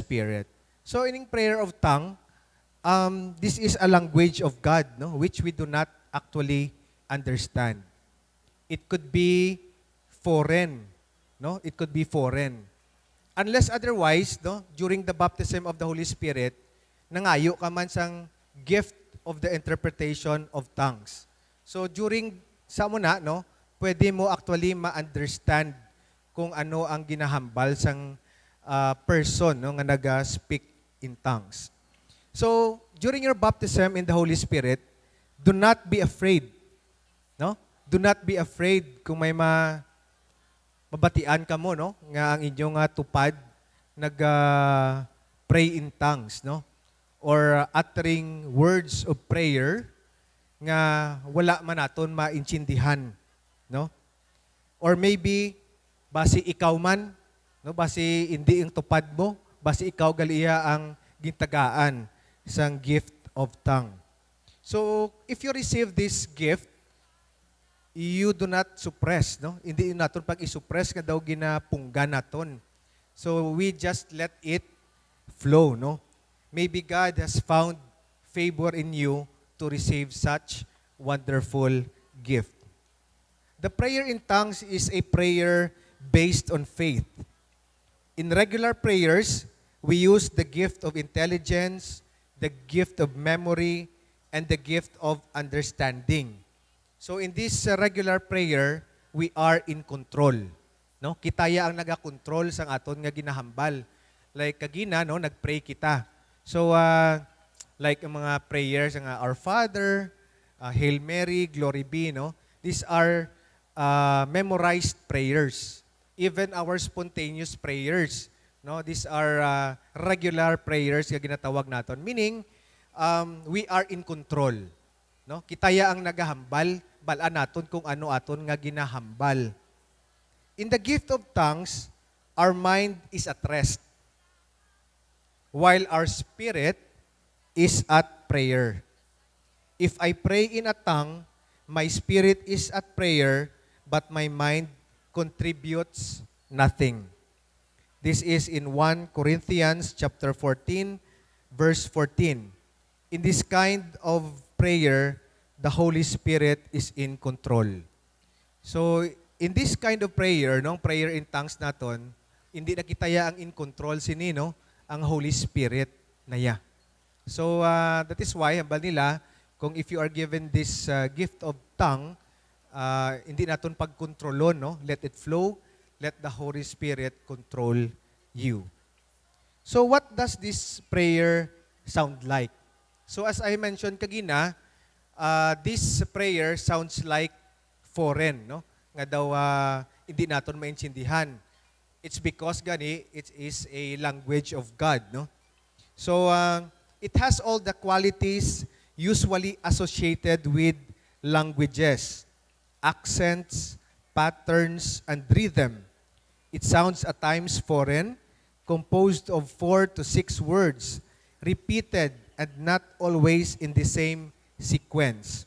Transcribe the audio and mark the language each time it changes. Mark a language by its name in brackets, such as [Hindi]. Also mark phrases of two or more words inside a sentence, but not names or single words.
[English] So, in prayer of tongue, this is a language of God, no, which we do not actually understand. It could be foreign, no? It could be foreign. Unless otherwise, no, during the baptism of the Holy Spirit, [Hiligaynon] nangayo ka man sang gift of the interpretation of tongues. [English] So during [Hiligaynon] sa muna, no, pwede mo actually ma-understand kung ano ang ginahambal sang person, no, nga [English] naga-speak in tongues. So, during your baptism in the Holy Spirit, do not be afraid. No? Do not be afraid [Hiligaynon] kung may mabatian ka mo, no? Nga ang inyong tupad [English] pray in tongues, [Hiligaynon] no? [English] Or uttering words of prayer [Hiligaynon] nga wala man naton maintindihan, no? Or maybe basi ikaw man, no? Basi hindi ang tupad mo, basi ikaw galiya ang gintagaan sang [English] gift of tongue. So, if you receive this gift, you do not suppress, no? [Hiligaynon] Hindi naton pag isuppress nga daw ginapunggan naton. [English] So, we just let it flow, no? Maybe God has found favor in you to receive such wonderful gift. The prayer in tongues is a prayer based on faith. In regular prayers, we use the gift of intelligence, the gift of memory, and the gift of understanding. So in this regular prayer, we are in control. No? [Hiligaynon] Kitaya ang naga-control sang aton nga ginahambal. Like kagina, no, nagpray kita. So like ang mga prayers ng Our Father, Hail Mary, Glory be, no? [English] These are memorized prayers. Even our spontaneous prayers, no? These are regular prayers [Hiligaynon] nga ginatawag naton. [English] Meaning, we are in control. No? [Hiligaynon] Kitaya ang nagahambal, balaan naton kung ano aton nga ginahambal. [English] In the gift of tongues, our mind is at rest, while our spirit is at prayer. If I pray in a tongue, my spirit is at prayer, but my mind contributes nothing. This is in 1 Corinthians chapter 14, verse 14. In this kind of prayer, the Holy Spirit is in control. So, in this kind of prayer, [Hiligaynon] no, [English] prayer in tongues [Hiligaynon] naton, hindi na kitaya ang [English] in control [Hiligaynon] sini, no, ang Holy Spirit na ya. [English] So, that is why, [Hiligaynon] hambal nila, kung [English] if you are given this gift of tongue, [Hiligaynon] hindi naton pagkontrolon, no? [English] Let it flow. Let the Holy Spirit control you. So, what does this prayer sound like? So, as I mentioned kagina, this prayer sounds like foreign, no? [Hiligaynon] Nga daw hindi naton maintindihan. [English] It's because gani it is a language of God, no? So it has all the qualities usually associated with languages, accents, patterns, and rhythm. It sounds at times foreign, composed of 4 to 6 words, repeated and not always in the same sequence.